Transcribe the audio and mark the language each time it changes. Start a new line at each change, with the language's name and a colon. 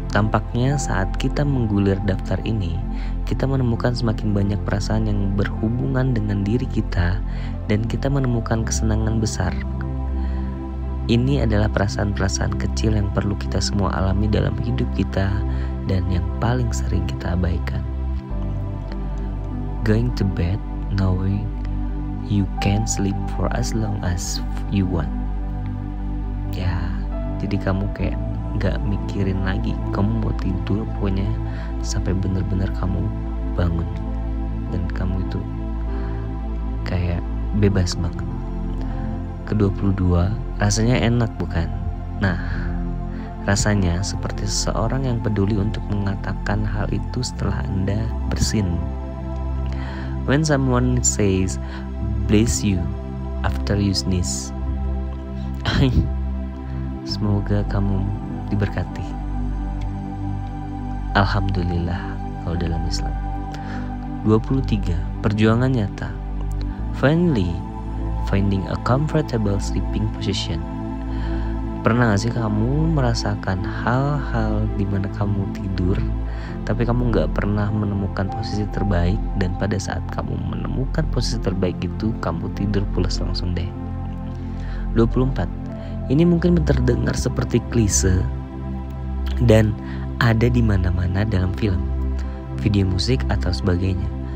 Indonesian: Tampaknya saat kita menggulir daftar ini, kita menemukan semakin banyak perasaan yang berhubungan dengan diri kita dan kita menemukan kesenangan besar. Ini adalah perasaan-perasaan kecil yang perlu kita semua alami dalam hidup kita dan yang paling sering kita abaikan.
English: Going to bed knowing you can sleep for as long as you want.
Indonesian: Ya, jadi kamu kayak gak mikirin lagi, kamu mau tidur pokoknya sampai benar-benar kamu bangun dan kamu itu kayak bebas banget. Ke-22, rasanya enak bukan? Nah, rasanya seperti seseorang yang peduli untuk mengatakan hal itu setelah Anda bersin.
English: When someone says bless you after you sneeze.
Indonesian: Semoga kamu diberkati. Alhamdulillah kalau dalam Islam. 23. Perjuangan nyata.
English: Finally, finding a comfortable sleeping position.
Indonesian: Pernah gak sih kamu merasakan hal-hal di mana kamu tidur tapi kamu gak pernah menemukan posisi terbaik, dan pada saat kamu menemukan posisi terbaik itu kamu tidur pulas langsung deh. 24. Ini mungkin terdengar seperti klise dan ada di mana-mana dalam film, video musik atau sebagainya.